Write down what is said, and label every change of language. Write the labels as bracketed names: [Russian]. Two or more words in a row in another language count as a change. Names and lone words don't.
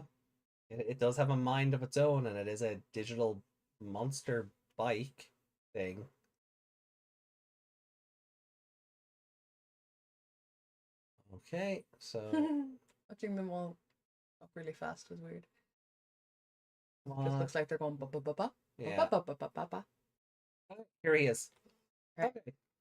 [English] It does have a mind of its own, and it is a digital monster bike thing. Okay, so watching them all up really fast is weird. Just looks like they're going ba ba ba ba. Yeah. Ba ba ba ba ba. Here he is. Right. Okay.